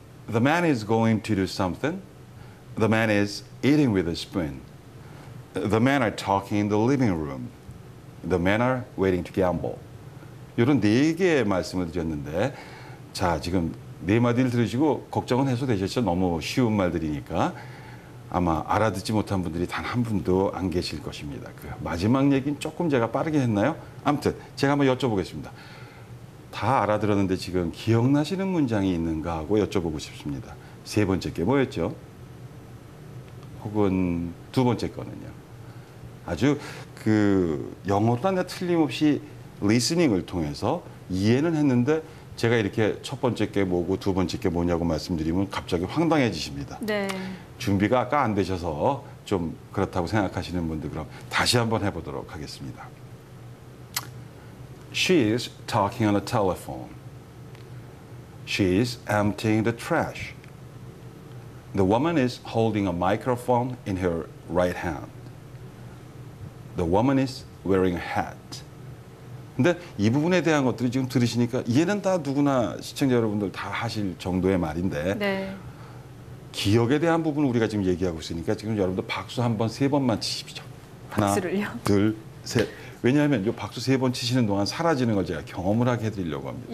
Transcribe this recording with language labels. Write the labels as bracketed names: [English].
[English] The man is going to do something. The man is eating with a spoon. The men are talking in the living room. The men are waiting to gamble. [Korean] 이런 네 개의 말씀을 드렸는데 자 지금 네 마디를 들으시고 걱정은 해소되셨죠? 너무 쉬운 말들이니까 아마 알아듣지 못한 분들이 단 한 분도 안 계실 것입니다. 그 마지막 얘기는 조금 제가 빠르게 했나요? 아무튼 제가 한번 여쭤보겠습니다. 다 알아들었는데 지금 기억나시는 문장이 있는가 하고 여쭤보고 싶습니다. 세 번째 게 뭐였죠? 혹은 두 번째 거는요. 아주 영어로는 틀림없이 리스닝을 통해서 이해는 했는데 제가 이렇게 첫 번째 게 뭐고 두 번째 게 뭐냐고 말씀드리면 갑자기 황당해지십니다. 네. 준비가 아까 안 되셔서 좀 그렇다고 생각하시는 분들 그럼 다시 한번 해보도록 하겠습니다. [English] She is talking on the telephone. She is emptying the trash. The woman is holding a microphone in her right hand. The woman is wearing a hat. [Korean] 근데 이 부분에 대한 것들이 지금 들으시니까 이해는 다 누구나 시청자 여러분들 다 하실 정도의 말인데 네. 기억에 대한 부분 우리가 지금 얘기하고 있으니까 지금 여러분들 박수 한 번, 세 번만 치십시오. 하나, 박수를요? 둘, 셋. 왜냐하면 이 박수 세 번 치시는 동안 사라지는 걸 제가 경험을 하게 해드리려고 합니다.